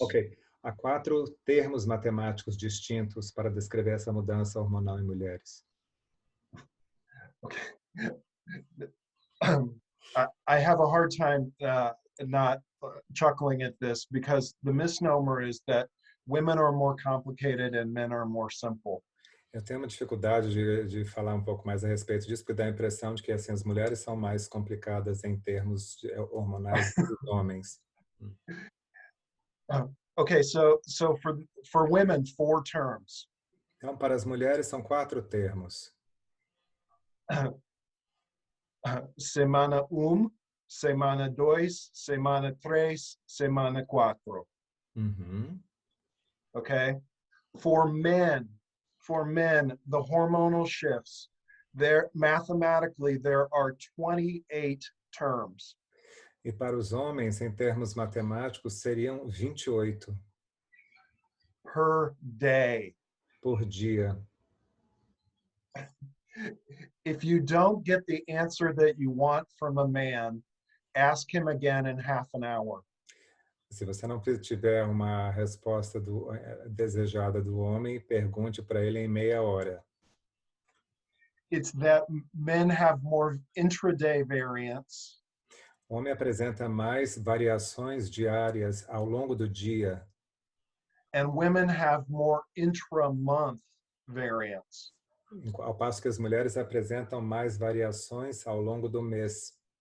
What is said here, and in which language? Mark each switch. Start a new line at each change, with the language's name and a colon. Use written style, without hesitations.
Portuguese: Ok, há 4 termos matemáticos distintos para descrever essa mudança hormonal em mulheres.
English: Okay. I have a hard time not chuckling at this, because the misnomer is that women are more complicated and men are more simple.
Portuguese: Eu tenho uma dificuldade de falar um pouco mais a respeito disso, porque dá a impressão de que assim, as mulheres são mais complicadas em termos hormonais do que os homens.
English: Okay, so for women, 4 terms.
Portuguese: Então, para as mulheres são 4 termos. Semana 1, semana 2, semana 3, semana 4.
English: Okay? For men, the hormonal shifts, mathematically there are 28 terms.
Portuguese: E para os homens, em termos matemáticos, seriam 28
English: per day.
Portuguese: Por dia.
English: If you don't get the answer that you want from a man, ask him again in half an hour.
Portuguese: Se você não tiver uma resposta desejada do homem, pergunte para ele em meia hora.
English: It's that men have more intraday variance.
Portuguese: O homem apresenta mais variações diárias ao longo do dia.
English: And women have more intra-month variance.
Portuguese: Ao passo que as mulheres apresentam mais variações ao longo do mês.